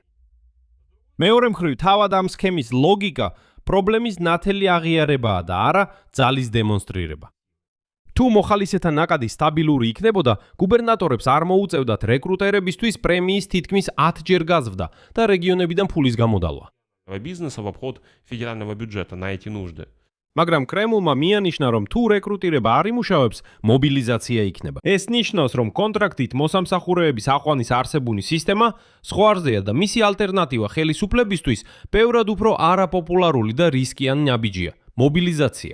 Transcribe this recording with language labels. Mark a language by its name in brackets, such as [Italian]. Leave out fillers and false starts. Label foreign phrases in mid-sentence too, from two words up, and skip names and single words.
[Georgian] მეორე მხრივ, თავად ამ სქემის ლოგიკა პრობლემის ნათელი აღიარებაა და არა ძალის დემონსტრირება. თუ მოხალისეთა ნაკადი სტაბილური იქნებოდა, გუბერნატორებს არ მოუწევდათ რეკრუტერებისთვის პრემიის თითქმის 10 ჯერ გაზრდა და რეგიონებიდან ფულის გამოდალვა. [Russian] Бизнеса в обход федерального бюджета на эти нужды. [Georgian] მაგრამ კრემლმა მიანიშნა, რომ თუ რეკრუტირება არ იმუშავებს, მობილიზაცია იქნება. ეს ნიშნავს, რომ კონტრაქტით მოსამსახურეების აყვანის არსებული სისტემა ზღვარზეა და მისი ალტერნატივა ხელისუფლებისთვის ბევრად უფრო არაპოპულარული და რისკიანი ნაბიჯია. მობილიზაცია.